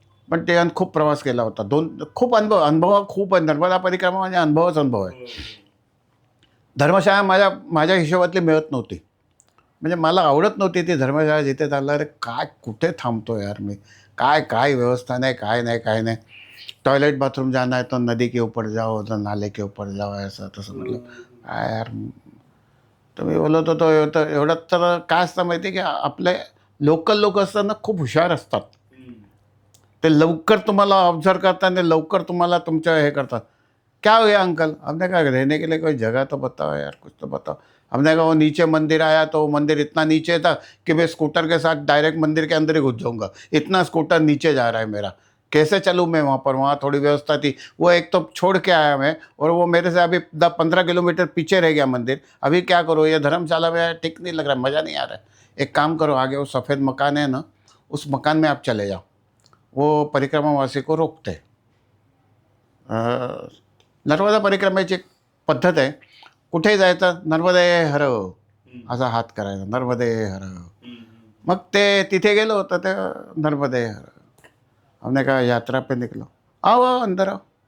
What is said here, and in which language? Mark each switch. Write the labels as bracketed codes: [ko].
[mr] पण ते खूप प्रवास केला होता. खूप अनुभव खूप आहे. नर्मदा परिक्रमा म्हणजे अनुभव आहे. धर्मशाळा माझ्या हिशोबातली मिळत नव्हती. म्हणजे मला आवडत नव्हती ती धर्मशाळा. जिथे चाललं अरे काय कुठे थांबतो यार मी, काय व्यवस्था नाही, काय नाही. [hi] टॉयलेट बाथरूम जाना है तो नदी के ऊपर जाओ, तो नाले के ऊपर जाओ, [mr] असं तसं. म्हटलं काय यार. तर मी बोलत होतो एवढं. तर काय असतं माहिती आहे की आपले लोकल लोक असताना खूप हुशार असतात. ते लवकर तुम्हाला ऑब्झर्व करतात आणि लवकर तुम्हाला तुमच्या हे करतात. [hi] क्या हो गया अंकल, हमने कहा रहने के लिए कोई जगह तो बताओ यार, कुछ तो बताओ. हमने कहा वो नीचे मंदिर आया तो मंदिर इतना नीचे था कि मैं स्कूटर के साथ डायरेक्ट मंदिर के अंदर ही घुस जाऊंगा, इतना स्कूटर नीचे जा रहा है मेरा, कैसे चलूँ मैं वहाँ पर. वहाँ थोड़ी व्यवस्था थी. वो एक तो छोड़ के आया मैं, और वो मेरे से अभी 10-15 किलोमीटर पीछे रह गया मंदिर. अभी क्या करो, ये धर्मशाला में ठीक नहीं लग रहा, मज़ा नहीं आ रहा है. एक काम करो, आगे वो सफ़ेद मकान है ना, उस मकान में आप चले जाओ, वो परिक्रमावासी को रोकते. [mr] नर्मदा परिक्रमेची एक पद्धत आहे. कुठेही जायचं, नर्मदे हर असा हात करायचा, नर्मदे हर. मग ते तिथे गेलो तर ते नर्मदे हर. [hi] हमने कहा यात्रा पे निकलो, आओ अंदर आओ.